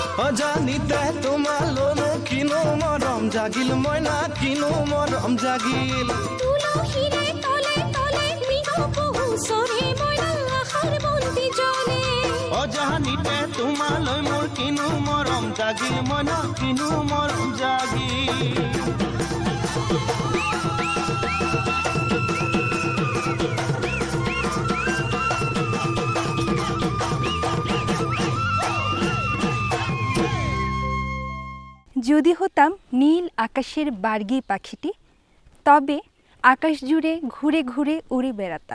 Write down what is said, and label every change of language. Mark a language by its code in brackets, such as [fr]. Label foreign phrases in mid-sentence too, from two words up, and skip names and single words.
[as] অজানিতে তোমালোনো কিনো মৰম জাগিল মইনা কিনো মৰম জাগিল তুলসীৰে তলে তলে মৃগ পহু চৰে মইনা আশাৰ বন্তি জ্বলে অজানিতে তোমালৈ মোৰ কিনো মৰম জাগিল মইনা কিনো মৰম জাগিল [bn] যদি হতাম নীল আকাশের বার্গি পাখিটি তবে আকাশ জুড়ে ঘুরে ঘুরে উড়ে বেড়াতাম।